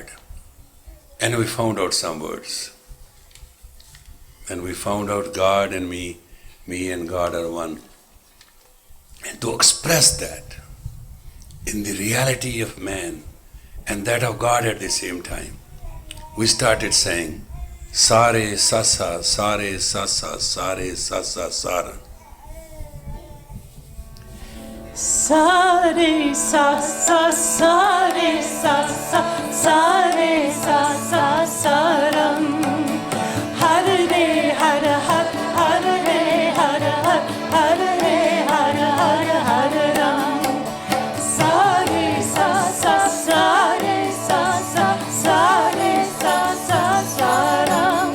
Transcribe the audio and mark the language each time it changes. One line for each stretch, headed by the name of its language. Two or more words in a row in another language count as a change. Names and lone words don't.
English: And we found out some words. And we found out God and me and God are one. And to express that in the reality of man and that of God at the same time, we started saying, Sare Sasa, Sare Sasa, Sare Sasa, Sara. Sare Sasa, Sare Sasa, Sare Sasa, Saram.
Sanskrit: Hare Hare Hare Hare Hare Hare Hare Hare Hare Ram. Sare Sasa, Sare Sasa, Sare Sasa, Saram.